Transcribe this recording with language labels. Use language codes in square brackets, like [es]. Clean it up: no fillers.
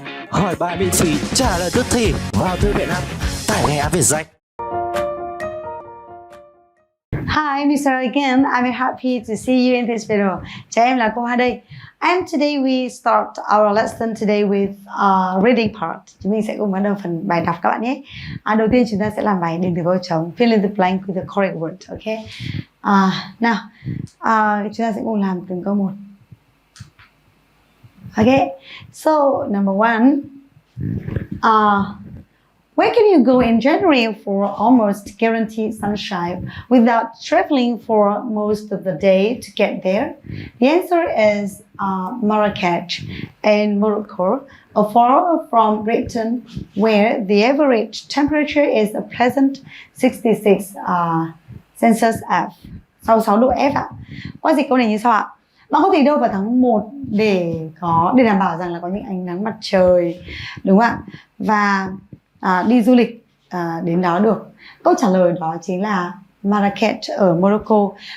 [vi] Hỏi bài miễn phí, trả lời tức thì vào thư viện app, tải ngay app VietJack. [en] Hi, Mr. Again. I'm very happy to see you in this video. [vi] Chào em là cô Hoa đây. [en] And today we start our lesson today with reading part. [vi] Chúng mình sẽ cùng bắt đầu phần bài đọc các bạn nhé. Đầu tiên chúng ta sẽ làm bài điền từ câu trống, [en] fill in the blank with the correct word. [vi] Okay. Nào, chúng ta sẽ cùng làm từng câu một. [en] Okay. So number one. Where can you go in January for almost guaranteed sunshine without traveling for most of the day to get there? The answer is Marrakech in Morocco, far from Britain, where the average temperature is a pleasant 66 Celsius F. [vi] 66 độ F ạ. Qua dịch câu này như sau ạ? Bạn có thể đâu vào tháng 1 để đảm bảo rằng là có những ánh nắng mặt trời, đúng không ạ? Và đi du lịch đến đó được. Câu trả lời đó chính là Marrakech ở Morocco.